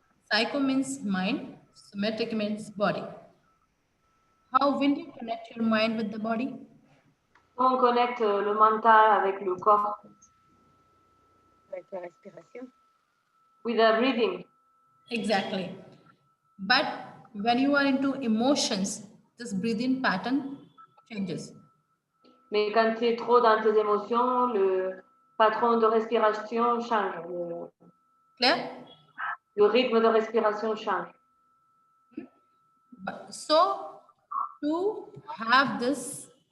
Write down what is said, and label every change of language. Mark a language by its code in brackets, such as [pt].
[en] Psycho means mind, somatic means body. How will you connect your mind with the body? [fr] On connecte le mental avec le corps. Avec la respiration. [en] With the breathing. Exactly. But when you are into emotions, this breathing pattern changes. [fr] Mais quand tu es trop dans tes émotions, le patron de respiration change. [en] Clear? [fr] Le rythme de respiration change. [en] So, to have this